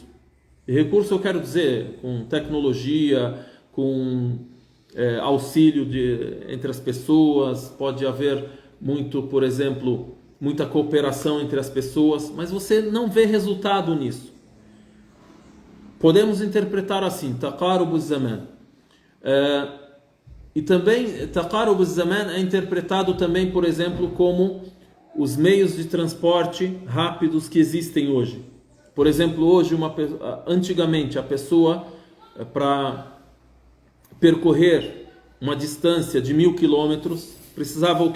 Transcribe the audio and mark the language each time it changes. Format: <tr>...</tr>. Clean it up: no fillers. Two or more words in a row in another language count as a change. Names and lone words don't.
<pt>E recurso eu quero dizer com tecnologia, com auxílio entre as pessoas, pode haver muito, por exemplo, muita cooperação entre as pessoas, mas você não vê resultado nisso. Podemos interpretar assim,</pt> <ar>تقارب الزمان.</ar> <pt>E também,</pt> <ar>تقارب الزمان</ar> <pt>é interpretado também, por exemplo, como os meios de transporte rápidos que existem hoje. Por exemplo, hoje, antigamente, a pessoa, para percorrer uma distância de 1000 quilômetros, precisava o quê?</pt>